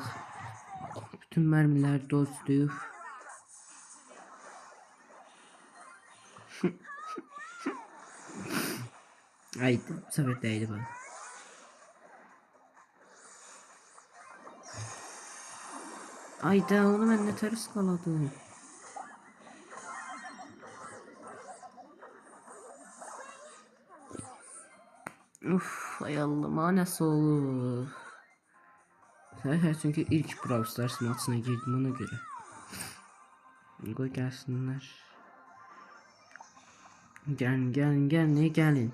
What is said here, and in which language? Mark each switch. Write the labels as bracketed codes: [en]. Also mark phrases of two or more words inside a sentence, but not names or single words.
[az] Bütün mərmilər dodge'luyub. Aydı, bu səfər dəydi bana. Ayda, onu mən nətər ıskaladım. [tr] Uf, ay Allah'ım, nasıl olur? Çünkü ilk Brawl Stars maçına girdim ona göre. Koy gelsinler. Gel ne gelin.